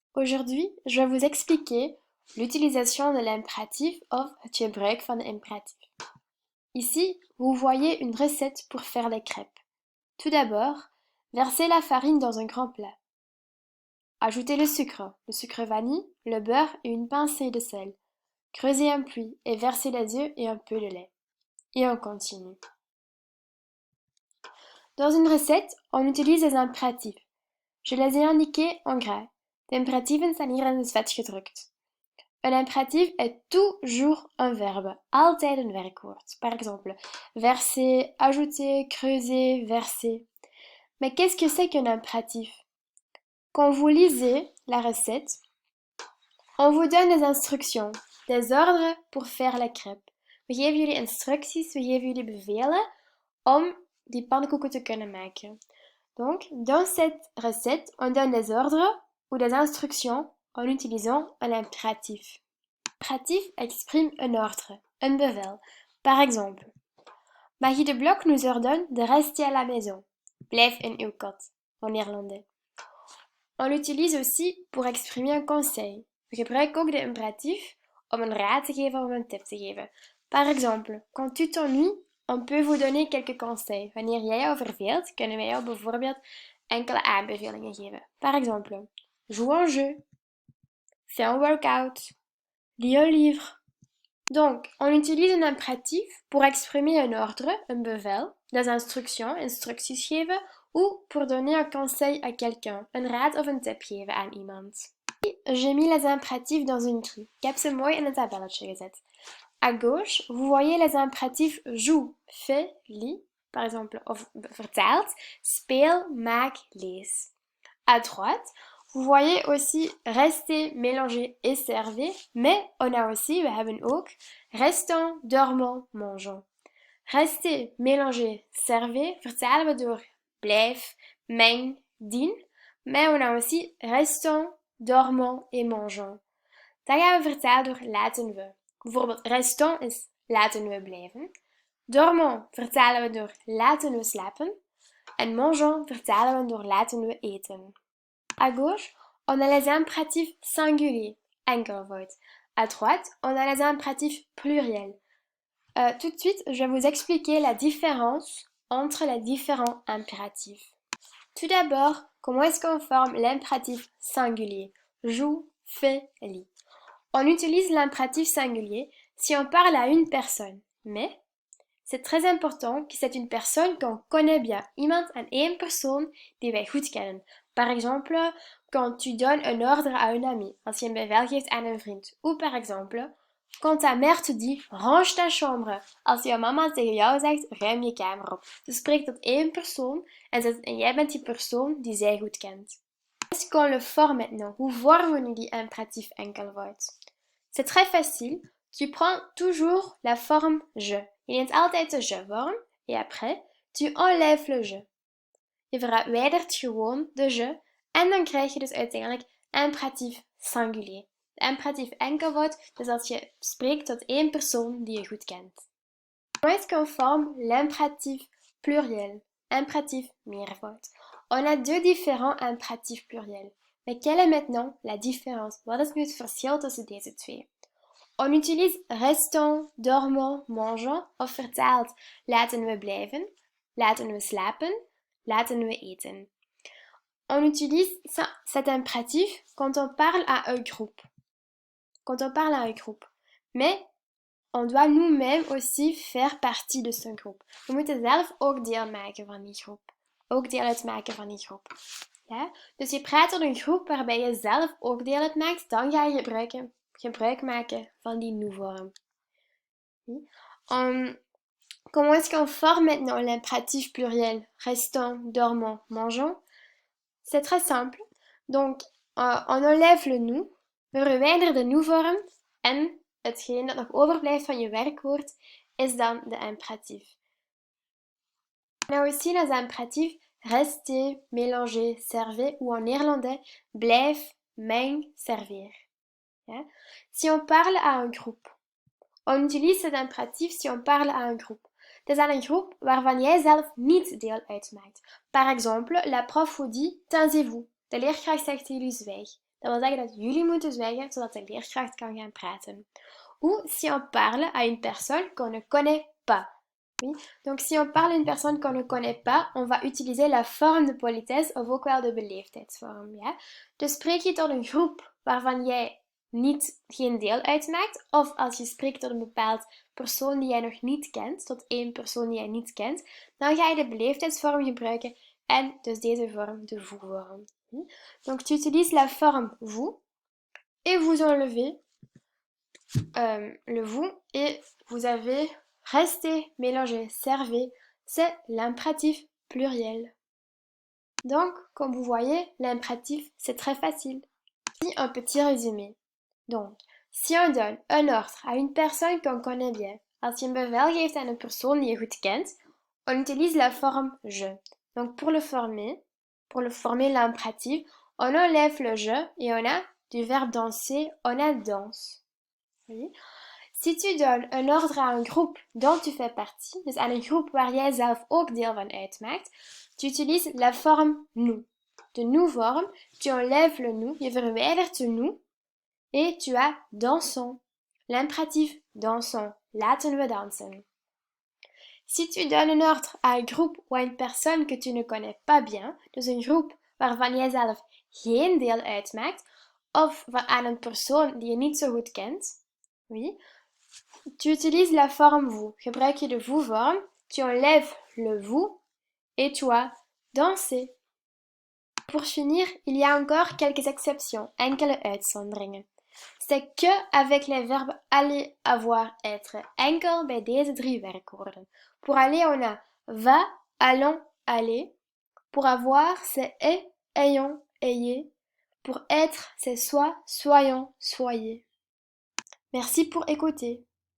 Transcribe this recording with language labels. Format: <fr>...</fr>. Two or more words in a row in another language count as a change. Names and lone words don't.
<fr>Aujourd'hui, je vais vous expliquer l'utilisation de l'impératif</fr> <nl>of het gebruik van de imperatief.</nl> <fr>Ici, vous voyez une recette pour faire les crêpes. Tout d'abord, versez la farine dans un grand plat. Ajoutez le sucre vanille, le beurre et une pincée de sel. Creusez un puits et versez les œufs et un peu de lait. Et on continue. Dans une recette, on utilise les impératifs. Je les ai indiqués en gras.</fr> <nl>De imperatieven staan hier in het vet gedrukt. Een imperatief</nl> <fr>est toujours un verbe,</fr> <nl>altijd een werkwoord.</nl> <fr>Par exemple, verser, ajouter, creuser, verser. Mais qu'est-ce que c'est qu'un impératif? Quand vous lisez la recette, on vous donne des instructions, des ordres pour faire la crêpe.</fr> <nl>We geven jullie instructies, we geven jullie bevelen om die pannenkoeken te kunnen maken.</nl> <fr>Donc, dans cette recette, on donne des ordres ou des instructions en utilisant un impératif. L'impératif exprime un ordre, un bevel. Par exemple, Magie de Blok nous ordonne de rester à la maison.</fr> <nl>Blijf in uw kot,</nl> <fr>en néerlandais. On l'utilise aussi pour exprimer un conseil.</fr> <nl>We gebruiken ook de imperatief om een raad te geven of een tip te geven.</nl> <fr>Par exemple, quand tu t'ennuies, on peut vous donner quelques conseils.</fr> <nl>Wanneer jij jou verveelt, kunnen wij jou bijvoorbeeld enkele aanbevelingen geven.</nl> <fr>Par exemple, joue un jeu, fais un workout, lis un livre. Donc, on utilise un impératif pour exprimer un ordre, un bevel, des instructions,</fr> <nl>instructies geven,</nl> <fr>ou pour donner un conseil à quelqu'un,</fr> <nl>een raad of een tip geven aan iemand.</nl> <fr>J'ai mis les impératifs dans une grille.</fr> <nl>Ik heb ze mooi in een tabelletje gezet.</nl> <fr>À gauche, vous voyez les impératifs joue, fais, lis, par exemple,</fr> <nl>of vertaald, speel, maak, lees.</nl> <fr>À droite, vous voyez aussi rester, mélanger et servir, mais on a aussi,</fr> <nl>we hebben ook,</nl> <fr>restons, dormons, mangeons. Rester, mélanger, servir,</fr> <nl>vertalen we door blijf, meng, dien,</nl> <fr>mais on a aussi restons, dormons et mangeons.</fr> <nl>Dat gaan we vertalen door laten we. Bijvoorbeeld restons is laten we blijven. Dormons vertalen we door laten we slapen. En mangeons vertalen we door laten we eten.</nl> <fr>À gauche, on a les impératifs singuliers, enkelvoud. À droite, on a les impératifs pluriels. Tout de suite, je vais vous expliquer la différence entre les différents impératifs. Tout d'abord, comment est-ce qu'on forme l'impératif singulier? Joue, fais, lis. On utilise l'impératif singulier si on parle à une personne, mais c'est très important que c'est une personne qu'on connaît bien.</fr> <nl>Iemand aan één persoon die wij goed kennen.</nl> <fr>Par exemple, quand tu donnes un ordre à un ami,</fr> <nl>als je een bevel geeft aan een vriend.</nl> <fr>Ou par exemple, quand ta mère te dit, range ta chambre,</fr> <nl>als jouw mama tegen jou zegt, ruim je kamer op. Ze spreekt tot één persoon en jij bent die persoon die zij goed kent.</nl> <fr>Est-ce qu'on le forme maintenant?</fr> <nl>Hoe vormen we die impératif enkelvoud?</nl> <fr>C'est très facile. Tu prends toujours la forme je.</fr> <nl>Je neemt altijd de je-vorm</nl> <fr>et après, tu enlèves le je.</fr> <nl>Je verwijdert gewoon de je en dan krijg je dus uiteindelijk imperatief singulier. De imperatief enkelvoud, dus als je spreekt tot één persoon die je goed kent.</nl> <fr>Comment est-ce qu'on forme l'impératif pluriel, impératif meervoud? On a deux différents impératifs pluriels. Mais quelle est maintenant la différence?</fr> <nl>Wat is nu het verschil tussen deze twee?</nl> <fr>On utilise restons, dormons, mangeons</fr> <nl>of vertaald laten we blijven, laten we slapen, laten we eten.</nl> <fr>On utilise cet impératif quand on parle à un groupe. Quand on parle à un groupe. Mais on doit nous-mêmes aussi faire partie de ce groupe.</fr> <nl>We moeten zelf ook deel maken van die groep. Ook deel uitmaken van die groep. Ja? Dus je praat tot een groep waarbij je zelf ook deel uitmaakt, dan ga je gebruik maken van die nous-vorm.</nl> <fr>Comment est-ce qu'on forme maintenant l'impératif pluriel? Restons, dormons, mangeons. C'est très simple. Donc, on enlève le nous,</fr> <nl>we verwijderen de nous-vorm en hetgeen dat nog overblijft van je werkwoord is dan de impératif.</nl> <fr>On a aussi les impératifs rester, mélanger, servir ou en néerlandais</fr> <nl>blijf, meng,</nl> <fr>servir.</fr> <nl>Ja?</nl> <fr>Si on parle à un groupe, on utilise cet impératif si on parle à un groupe.</fr> <nl>Het is aan een groep waarvan jij zelf niet deel uitmaakt.</nl> <fr>Par exemple, la prof vous dit taisez-vous.</fr> <nl>De leerkracht zegt tegen jullie zwijg. Dat wil zeggen dat jullie moeten zwijgen zodat de leerkracht kan gaan praten.</nl> <fr>Ou si on parle à une personne qu'on ne connaît pas. Oui. Donc si on parle à une personne qu'on ne connaît pas, on va utiliser la forme de politesse</fr> <nl>of ook wel de beleefdheidsvorm. Ja? Dus spreek je tot een groep waarvan jij geen deel uitmaakt, of als je spreekt tot een bepaald persoon die jij nog niet kent, tot één persoon die jij niet kent, dan ga je de beleefdheidsvorm gebruiken en dus deze vorm, de vous-vorm.</nl> <fr>Donc tu utilises la forme vous et vous enlevez le vous et vous avez restez, mélangez, servez, c'est l'impératif pluriel. Donc, comme vous voyez, l'impératif, c'est très facile. Ici, un petit résumé. Donc, si on donne un ordre à une personne qu'on connaît bien,</fr> <nl>als je een bevel geeft aan een persoon die je goed kent,</nl> <fr>on utilise la forme je. Donc, pour le former l'impératif, on enlève le je et on a du verbe danser, on a danse. Oui. Si tu donnes een ordre à un groupe dont tu fais partie,</fr> <nl>dus aan een groep waar jij zelf ook deel van uitmaakt,</nl> <fr>tu utilises la forme nous.</fr> <nl>De nous-vorm,</nl> <fr>tu enlèves le nous,</fr> <nl>je verwijdert de nous,</nl> <fr>et tu as dansons. L'impératif dansons,</fr> <nl>laten we dansen.</nl> <fr>Si tu donnes un ordre à un groupe ou à une personne que tu ne connais pas bien,</fr> <nl>dus een groep waarvan jij zelf geen deel uitmaakt, of aan een persoon die je niet zo goed kent,</nl> <fr>oui, tu utilises la forme vous.</fr> <nl>Gebruik je de vous-vorm,</nl> <fr>tu enlèves le vous et tu as dansé. Pour finir, il y a encore quelques exceptions,</fr> <nl>enkele uitzonderingen.</nl> <fr>C'est que avec les verbes aller, avoir, être.</fr> <nl>Enkel bij deze 3 werkwoorden.</nl> <fr>Pour aller, on a va, allons, aller. Pour avoir, c'est est, ayons, ayez. Pour être, c'est soit, soyons, soyez. Merci pour écouter.</fr>